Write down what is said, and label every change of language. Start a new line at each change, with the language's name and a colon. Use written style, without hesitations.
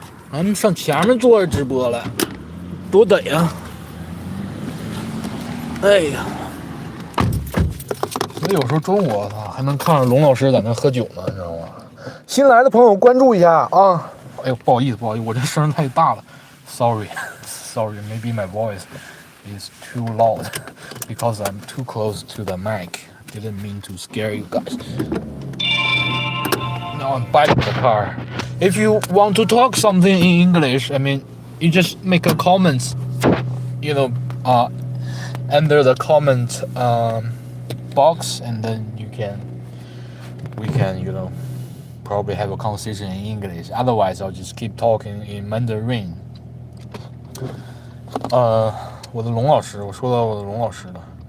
Chinese: 咱们上前面坐着直播了，多得呀！哎呀，所以有时候中午我操还能看着龙老师在那喝酒呢，你知道吗？新来的朋友关注一下啊！哎呦，不好意思，我这声太大了
English: ，sorry， maybe my voice is too loud because I'm too close to the mic. Didn't mean to scare you guys. Now I'm back in the car. If you want to talk something in English, I mean, you just make a comment, under the comment box, and then we can, probably have a conversation in English. Otherwise, I'll just keep talking in Mandarin.
Chinese: 我的龙老师，我说到我的龙老师了。